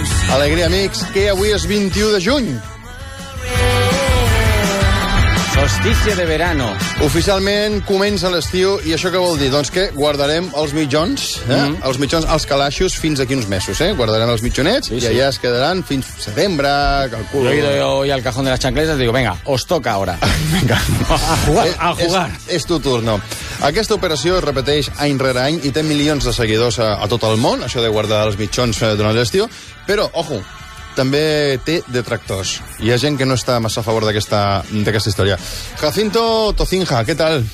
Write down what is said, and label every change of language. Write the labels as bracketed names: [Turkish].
[Catalan] Alegria, amics, que avui és 21 de juny. [Spanish] Solsticio de verano. [Catalan] Oficialment comença l'estiu, i això què vol dir? Doncs que guardarem els mitjons, els mitjons, els calaixos, fins aquí uns mesos, eh? Guardarem els mitjonets, sí, i allà es quedaran fins setembre, calculo. [Spanish] Jo he ido hoy al cajón de las chancletas, digo, venga, os toca ahora. Venga. A jugar. És tu turno. [Catalan] Aquesta operació es repeteix any rere any i té milions de seguidors a tot el món, això de guardar els mitjons durant l'estiu, però, ojo, també té detractors. Hi ha gent que no està massa a favor d'aquesta història. Jacinto Tocinja, què tal?